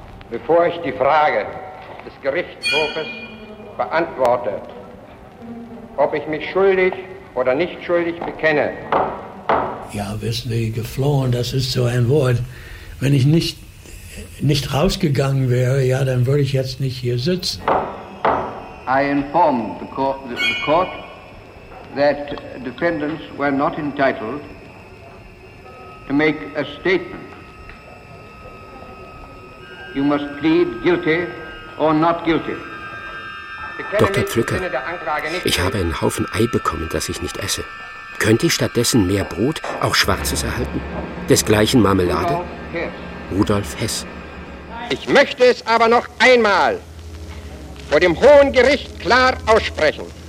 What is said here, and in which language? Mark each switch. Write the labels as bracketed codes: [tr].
[de] Bevor ich die Frage des Gerichtshofes beantworte, ob ich mich schuldig oder nicht schuldig bekenne. Ja, wissen Sie, geflohen, das ist so ein Wort. Wenn ich nicht rausgegangen wäre, ja, dann würde ich jetzt nicht hier sitzen. [en] I informed the court that defendants were not entitled to make a statement. You must plead guilty or not guilty. [de] Dr. Pflücker, ich habe einen Haufen Ei bekommen, das ich nicht esse. Könnte ich stattdessen mehr Brot, auch schwarzes, erhalten? Desgleichen Marmelade? Rudolf Hess. Ich möchte es aber noch einmal vor dem Hohen Gericht klar aussprechen.